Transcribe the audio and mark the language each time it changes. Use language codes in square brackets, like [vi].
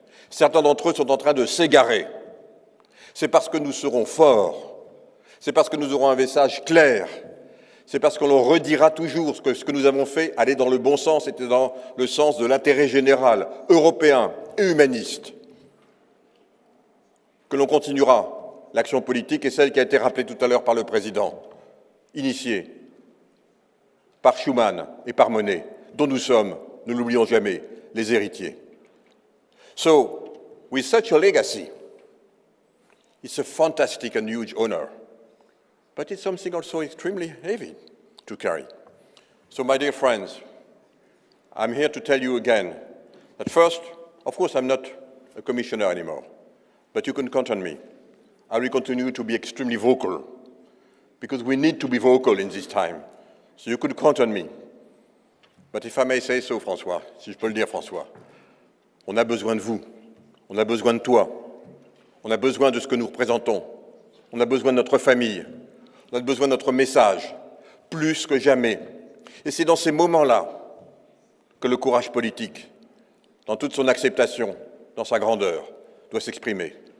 [fr] Certains d'entre eux sont en train de s'égarer. C'est parce que nous serons forts, c'est parce que nous aurons un message clair, c'est parce qu'on leur redira toujours que ce que nous avons fait allait dans le bon sens, était dans le sens de l'intérêt général, européen et humaniste, que l'on continuera l'action politique et celle qui a été rappelée tout à l'heure par le Président, initiée par Schuman et par Monnet, dont nous sommes, ne l'oublions jamais, les héritiers. [en] So, with such a legacy, it's a fantastic and huge honor, but it's something also extremely heavy to carry. So, my dear friends, I'm here to tell you again that first, of course, I'm not a commissioner anymore, but you can count on me. I will continue to be extremely vocal, because we need to be vocal in this time. So you could count on me. But if I may say so, [fr] François, si je peux le dire, François, on a besoin de vous, on a besoin de toi, on a besoin de ce que nous représentons, on a besoin de notre famille, on a besoin de notre message, plus que jamais. Et c'est dans ces moments-là que le courage politique, dans toute son acceptation, dans sa grandeur, doit s'exprimer.